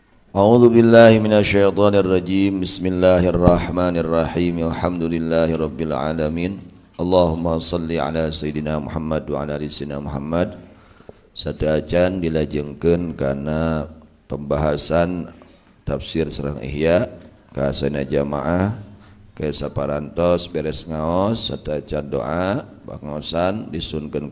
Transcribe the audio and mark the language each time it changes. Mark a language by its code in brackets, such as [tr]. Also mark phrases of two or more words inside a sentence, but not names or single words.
[ar] أعوذ بالله من الشيطان الرجيم بسم الله الرحمن الرحيم. الحمد لله رب العالمين. اللهم صل على سيدنا محمد وعلى آل سيدنا محمد. [su] Sadaacan dilajengkeun kana pembahasan tafsir sareng Ihya ka sana jamaah ke saparantos beres ngaos sadaacan doa pangaosan disunkeun